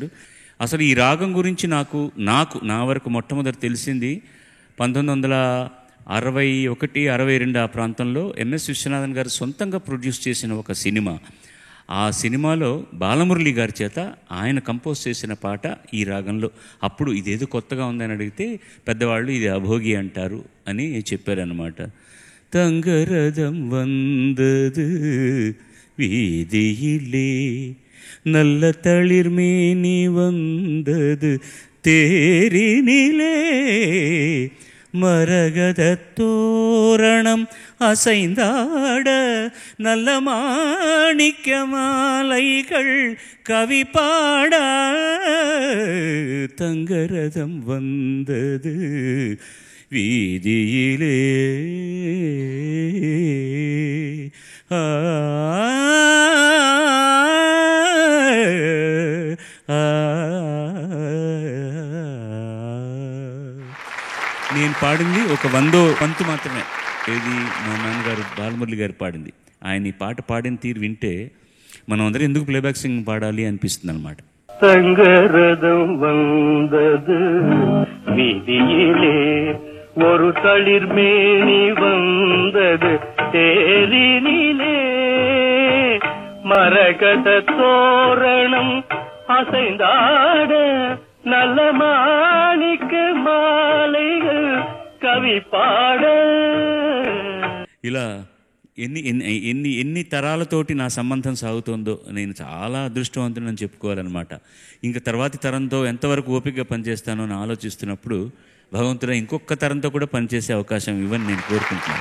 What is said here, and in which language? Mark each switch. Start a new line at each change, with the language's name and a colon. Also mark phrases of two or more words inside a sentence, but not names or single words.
Telugu: అసలు ఈ రాగం గురించి నా వరకు మొట్టమొదటి తెలిసింది 1961, 62 ఆ ప్రాంతంలో ఎంఎస్ విశ్వనాథన్ గారు సొంతంగా ప్రొడ్యూస్ చేసిన ఒక సినిమా. ఆ సినిమాలో బాలమురళి గారి చేత ఆయన కంపోజ్ చేసిన పాట ఈ రాగంలో. అప్పుడు ఇదేదో కొత్తగా ఉందని అడిగితే పెద్దవాళ్ళు ఇది అభోగి అంటారు అని చెప్పారన్నమాట.
Tamil: தங்கரதம் வந்தது வீதியிலே, நல்ல தளிர்மேனி வந்தது தேரினிலே, மரகத தோரணம் அசைந்தாட, நல்ல மாணிக்க மாலைகள் கவி பாட, தங்கரதம் வந்தது வீதியிலே.
Telugu: నేను పాడింది ఒక 100వ వంతు మాత్రమే. ఇది మా నాన్నగారు బాలమురళి గారు పాడింది. ఆయన ఈ పాట పాడిన తీరు వింటే మనం అందరం ఎందుకు
English: playback sing
Telugu: పాడాలి అనిపిస్తుంది అనమాట.
Tamil: தங்கரதம் வந்தது வீதியிலே, ஒரு தளிர்மேனி வந்தது தேரினிலே, மரகத தோரணம் அசைந்தாட, நல்ல மாணிக்க மாலைகள் கவி பாட.
Telugu: ఇలా ఎన్ని తరాలతోటి నా సంబంధం సాగుతుందో నేను చాలా అదృష్టవంతుడని చెప్పుకోవాలన్నమాట. ఇంకా తర్వాతి తరంతో ఎంతవరకు ఓపికగా పనిచేస్తానో అని ఆలోచిస్తున్నప్పుడు భగవంతుడు ఇంకొక తరంతో కూడా పనిచేసే అవకాశం ఇవ్వని నేను కోరుకుంటున్నాను.